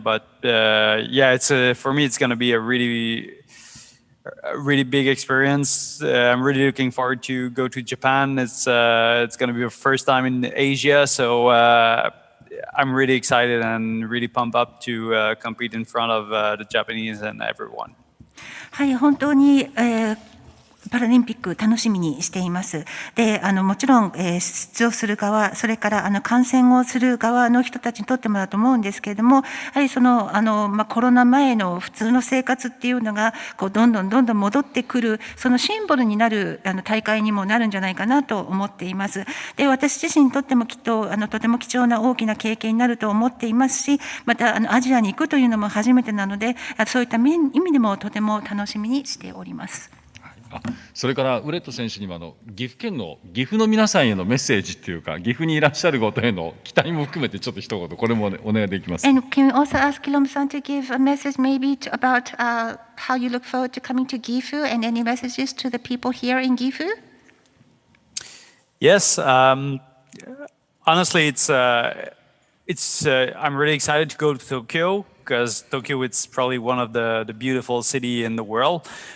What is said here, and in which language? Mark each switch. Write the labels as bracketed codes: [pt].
[en] But yeah, it's for me it's gonna be a really big experience. I'm really looking forward to go to Japan. It's gonna be the first time in Asia, so I'm really excited and really pumped up to compete in front of the Japanese and everyone. [ja] はい、本当に、パラリンピック楽しみにしています。で、もちろん、出場する側、それから観戦をする側の人たちにとってもだと思うんですけれども、やはりそのコロナ前の普通の生活っていうのがこうどんどん戻ってくる、そのシンボルになる大会にもなるんじゃないかなと思っています。で、私自身にとってもきっととても貴重な大きな経験になると思っていますし、またアジアに行くというのも初めてなので、そういった意味でもとても楽しみにしております。それからウレット選手にも岐阜の皆さんへのメッセージというか、岐阜にいらっしゃることへの期待も含めてちょっと一言これも、ね、お願いできます。 [en] And can we also ask Guillaume-san to give a message maybe about how you look forward to coming to Gifu and any messages to the people here in Gifu? Yes, honestly, I'm really excited to go to Tokyo because Tokyo is probably one of the beautiful city in the world.